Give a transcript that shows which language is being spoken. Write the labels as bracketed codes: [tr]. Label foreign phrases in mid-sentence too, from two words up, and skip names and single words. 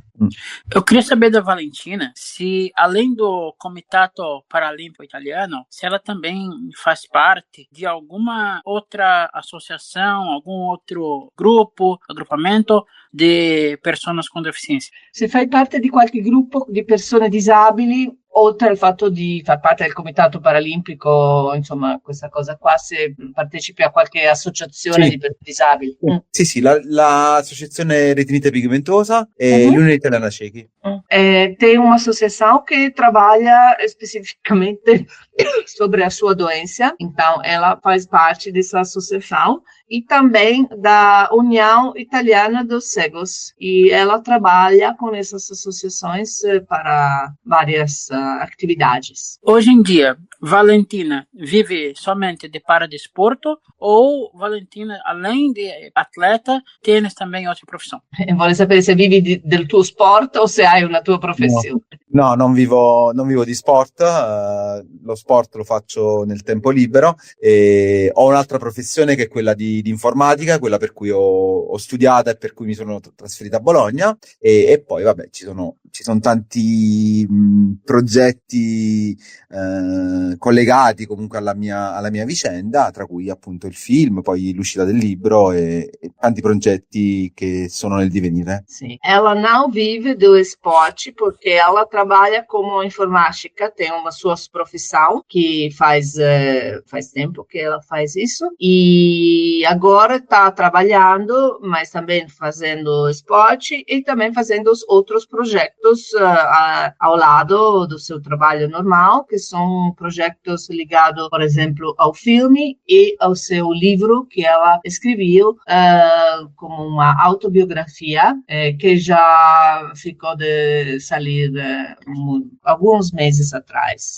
[pt] Eu queria saber da Valentina se, além do Comitato Paralímpico Italiano, se ela também faz parte de alguma outra associação, algum outro agrupamento de pessoas com deficiência. [it] Se fai parte di qualche gruppo di persone disabili, oltre al fatto di far parte del Comitato Paralimpico, insomma, questa cosa qua, se partecipi a qualche associazione di persone disabili. Sì, l'associazione Retinite Pigmentosa e l'Unione Italiana Ciechi. [pt] Tem uma associação que trabalha especificamente sobre a sua doença, então ela faz parte dessa associação, e também da União Italiana dos Cegos, e ela trabalha com essas associações para várias atividades. Hoje em dia, Valentina vive somente de paradesporto, ou Valentina, além de atleta, tens também outra profissão? [it] Vuole sapere se vivi del tuo sport o se hai una tua professione. No, non vivo di sport, lo sport lo faccio nel tempo libero, e ho un'altra professione che è quella di informatica, quella per cui ho studiato e per cui mi sono trasferito a Bologna, e poi vabbè ci sono tanti progetti collegati comunque alla mia vicenda, tra cui appunto il film, poi l'uscita del libro e tanti progetti che sono nel divenire. [pt] Sim. Ela não vive do esporte porque ela trabalha como informática, tem uma sua profissão que faz tempo que ela faz isso, e agora está trabalhando, mas também fazendo esporte e também fazendo os outros projetos ao lado do seu trabalho normal, que são projetos ligados, por exemplo, ao filme e ao seu livro que ela escreveu como uma autobiografia que já ficou de sair alguns meses atrás.